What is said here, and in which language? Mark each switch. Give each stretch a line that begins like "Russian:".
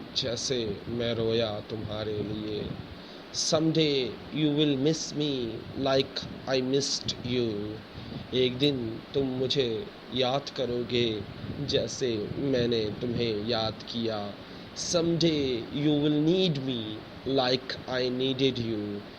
Urdu: جیسے میں رویا تمہارے لیے.
English: Someday you will miss me like I missed you.
Urdu: ایک دن تم مجھے یاد کرو گے جیسے میں نے تمہیں یاد کیا.
English: Someday you will need me like I needed you.